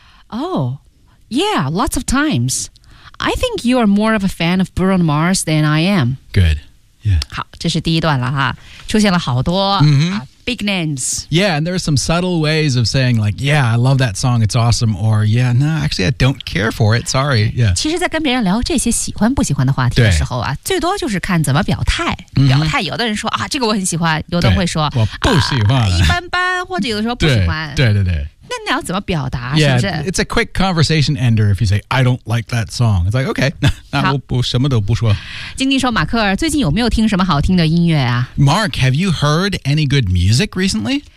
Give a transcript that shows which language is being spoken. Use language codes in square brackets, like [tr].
[en] Oh, yeah, lots of times. I think you are more of a fan of Bruno Mars than I am. Good, yeah. [zh] 好，这是第一段了哈，出现了好多 [en] big names. Yeah, and there are some subtle ways of saying like, yeah, I love that song, it's awesome, or yeah, no, actually, I don't care for it, sorry. Yeah. [zh] 其实在跟别人聊这些喜欢不喜欢的话题的时候啊，最多就是看怎么表态。表态，有的人说啊，这个我很喜欢，有的人会说，我不喜欢，一般般，或者有的时候不喜欢。对对对。那你要怎么表达？是不是 [en] ？Yeah, it's a quick conversation ender if you say I don't like that song. It's like okay, [zh] 那我什么都不说。经理说，马克尔最近有没有听什么好听的音乐啊 [en] ？Mark, have you heard any good music recently?